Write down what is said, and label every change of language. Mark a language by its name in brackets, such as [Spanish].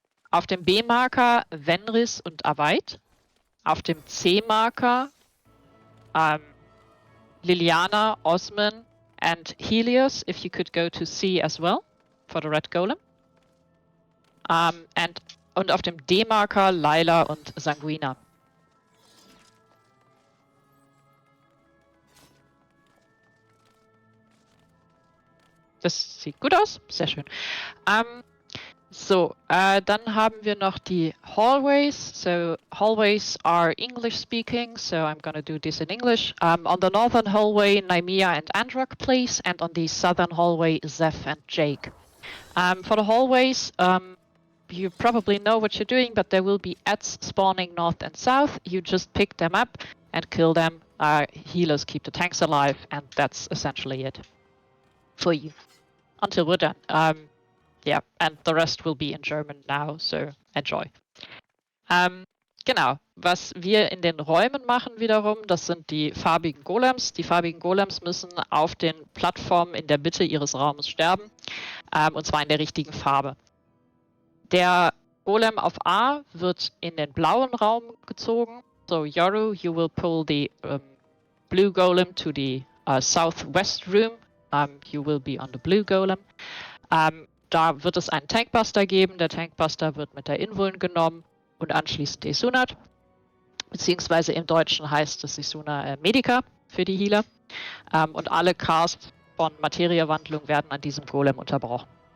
[German] Auf dem B-Marker Venris und Avait. Auf dem C-Marker [English] Liliana, Osman and Helios, if you could go to C as well for the Red Golem. [German] Und auf dem D-Marker Laila und Sanguina. Das sieht gut aus. Sehr schön. Dann haben wir noch die Hallways. [English] So hallways are English speaking, so I'm going to do this in English. On the northern hallway, Naimia and Androck, please. And on the southern hallway, Zeph and Jake. For the hallways, you probably know what you're doing, but there will be ads spawning north and south. You just pick them up and kill them. Healers keep the tanks alive, and that's essentially it for you until we're done. Yeah, and the rest will be in German now, so enjoy. [German] Genau, was wir in den Räumen machen wiederum, das sind die farbigen Golems. Die farbigen Golems müssen auf den Plattformen in der Mitte ihres Raumes sterben, und zwar in der richtigen Farbe. Der Golem auf A wird in den blauen Raum gezogen. [English] So Yoru, you will pull the blue golem to the southwest room. You will be on the blue golem. [German] Da wird es einen Tankbuster geben. Der Tankbuster wird mit der Invuln genommen und anschließend Isunat. Beziehungsweise im Deutschen heißt es Isuna Medica für die Healer. Und alle Casts von Materiewandlung werden an diesem Golem unterbrochen.